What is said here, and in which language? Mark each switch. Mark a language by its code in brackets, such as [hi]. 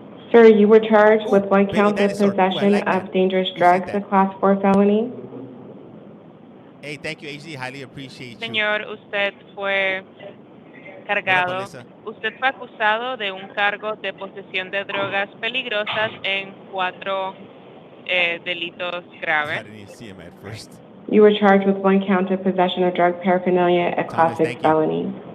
[en] Sir, you were charged with one count of possession of dangerous drugs, a Class 4 felony. Hey, thank you, AG. Highly appreciate you. [es] Señor, usted fue cargado, usted fue acusado de un cargo de posesión de drogas peligrosas en 4 delitos graves. [en] You were charged with one count of possession of drug paraphernalia, a Class 6 felony.